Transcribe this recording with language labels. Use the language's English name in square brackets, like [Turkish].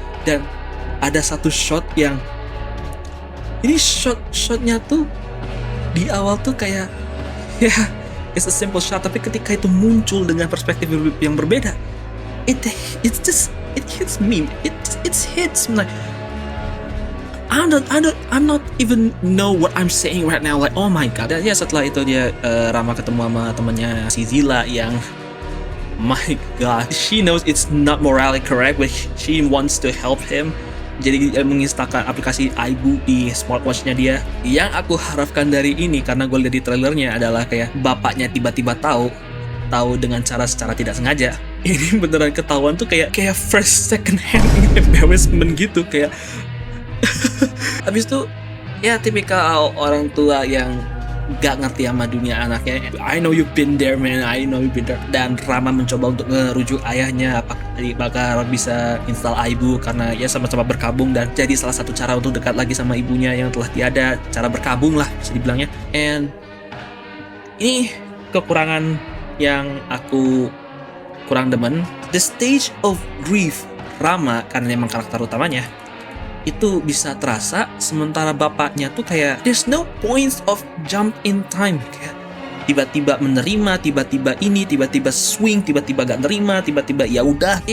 [Indonesian] Dan ada satu shot yang ini shotnya tuh di awal tuh kayak ya [English] it's a simple shot, [Indonesian] tapi ketika itu muncul dengan perspektif yang berbeda, [English] it hits me, it hits me like I'm not even know what I'm saying right now, like oh my god. [Indonesian] Dan ya setelah itu dia Rama ketemu sama temannya si Zila yang [English] my god, she knows it's not morally correct, but she wants to help him. [Indonesian] Jadi menginstalkan aplikasi Aibu di smartwatchnya dia. Yang aku harapkan dari ini, karena gue lihat di trailernya, adalah kayak bapaknya tiba-tiba tahu dengan secara tidak sengaja. Ini beneran ketahuan tuh kayak [English] first second hand embarrassment [Indonesian] gitu, kayak habis itu ya tipikal orang tua yang gak ngerti sama dunia anaknya. [English] I know you've been there man, I know you've been there. [Indonesian] Dan Rama mencoba untuk ngerujuk ayahnya apakah bisa install Aibu, karena ya sama-sama berkabung dan jadi salah satu cara untuk dekat lagi sama ibunya yang telah tiada, cara berkabung lah bisa dibilangnya. And ini kekurangan yang aku kurang demen, [English] the stage of grief [Indonesian] Rama, karena memang karakter utamanya itu bisa terasa, sementara bapaknya tuh kayak [English] there's no points of jump in time, [Indonesian] kayak tiba-tiba menerima, tiba-tiba ini, tiba-tiba swing, tiba-tiba gak nerima, tiba-tiba ya udah.